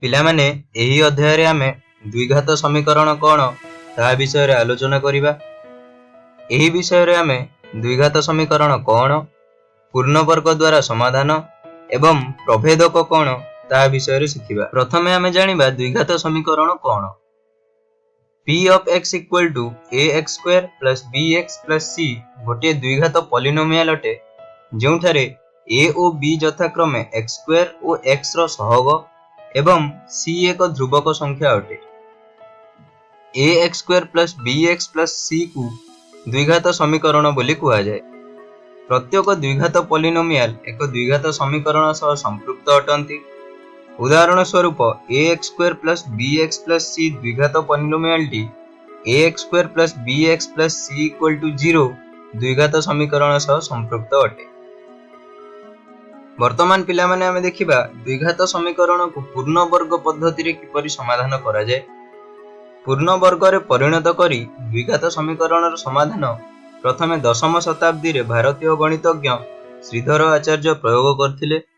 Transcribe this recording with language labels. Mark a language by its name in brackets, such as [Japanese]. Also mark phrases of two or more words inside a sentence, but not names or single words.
[Odia] ପିଲାମାନେ ଏହି ଅଧ୍ୟାୟରେ ଆମେ ଦ୍ୱିଘାତ ସମୀକରଣ କ'ଣ ତାହା ବିଷୟରେ ଆଲୋଚନା କରିବା। ଏହି ବିଷୟରେ ଆମେ ଦ୍ୱିଘାତ ସମୀକରଣ କ'ଣ, ପୂର୍ଣ୍ଣବର୍ଗ ଦ୍ୱାରା ସମାଧାନ ଏବଂ ପ୍ରଭେଦକ କ'ଣ ତାହା ବିଷୟରେ ଶିଖିବା। ପ୍ରଥମେ ଆମେ ଜାଣିବା ଦ୍ୱିଘାତ ସମୀକରଣ କ'ଣ। [English] P of x equal to ax square plus bx plus c [Odia] ଗୋଟିଏ ଦ୍ୱିଘାତ ପଲିନୋମିଆଲ ଅଟେ, ଯେଉଁଠାରେ a ଓ b ଯଥାକ୍ରମେ [English] x square [Odia] ଓ x ର ସହଗ ଏବଂ c ଏକ ଧ୍ରୁବକ ସଂଖ୍ୟା ଅଟେ। [English] ax square plus bx plus c [Odia] କୁ ଦ୍ୱିଘାତ ସମୀକରଣ ବୋଲି କୁହାଯାଏ। ପ୍ରତ୍ୟେକ ଦ୍ୱିଘାତ ପଲିନୋମିଆଲ ଏକ ଦ୍ୱିଘାତ ସମୀକରଣ ସହ ସମ୍ପୃକ୍ତ ଅଟନ୍ତି। ଉଦାହରଣ ସ୍ୱରୂପ [English] ax square plus bx plus c [Odia] ଦ୍ୱିଘାତ ପଲିନୋମିଆଲଟି [English] ax square plus bx plus c equal to 0 [Odia] ଦ୍ୱିଘାତ ସମୀକରଣ ସହ ସମ୍ପୃକ୍ତ ଅଟେ। ବର୍ତ୍ତମାନ ପିଲାମାନେ ଆମେ ଦେଖିବା ଦ୍ୱିଘାତ ସମୀକରଣକୁ ପୂର୍ଣ୍ଣବର୍ଗ ପଦ୍ଧତିରେ କିପରି ସମାଧାନ କରାଯାଏ। ପୂର୍ଣ୍ଣବର୍ଗରେ ପରିଣତ କରି ଦ୍ୱିଘାତ ସମୀକରଣର ସମାଧାନ ପ୍ରଥମେ ଦଶମ ଶତାବ୍ଦୀରେ ଭାରତୀୟ ଗଣିତଜ୍ଞ ଶ୍ରୀଧର ଆଚାର୍ଯ୍ୟ ପ୍ରୟୋଗ କରିଥିଲେ।